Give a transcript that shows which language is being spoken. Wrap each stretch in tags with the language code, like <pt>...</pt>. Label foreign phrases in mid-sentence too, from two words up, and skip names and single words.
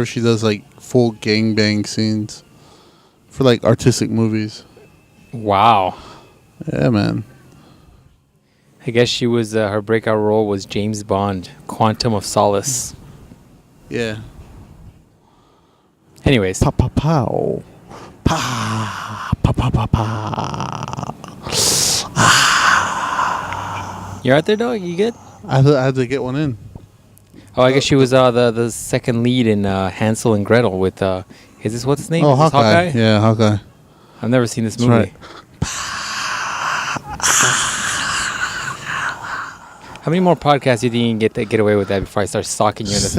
<en>She does like full gangbang scenes for like artistic movies. Wow. Yeah, man. I guess she was her breakout role was James Bond, Quantum of Solace. Yeah. Anyways. Pa pa pow. Pa pa pa pa pa. You're out there, dog? You good? I had to get one in. Oh, I guess she was the second lead in Hansel and Gretel with is this what's his name? Oh, is Hawkeye. Yeah, Hawkeye. I've never seen this That's movie. Right. How many more podcasts do you think you can get away with that before I start stalking you in the face?</en>